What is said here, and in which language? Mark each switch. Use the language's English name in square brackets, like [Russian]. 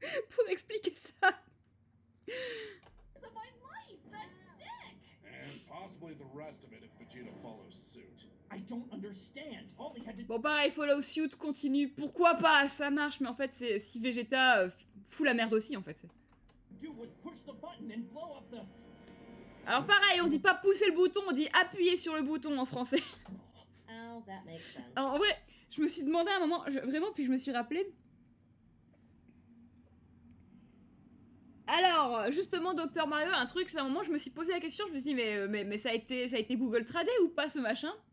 [French] pour expliquer ça. [English] Of my life, that dick! And possibly the rest of it if Vegeta follows suit. I don't understand. All he had to [French] Bon, pareil, Follow Suit continue. Pourquoi pas, ça marche, mais en fait, c'est si Vegeta fout la merde aussi, en fait. [English] do was push the button and blow up the... [French] Alors pareil, on dit pas pousser le bouton, on dit appuyer sur le bouton en français. [English] Oh, that makes sense. [French] Alors en vrai, je me suis demandé à un moment, vraiment, puis je me suis rappelé. Alors, justement, Dr Mario, un truc, c'est un moment, je me suis posé la question, je me suis dit, mais ça a été Google Trad ou pas ce machin?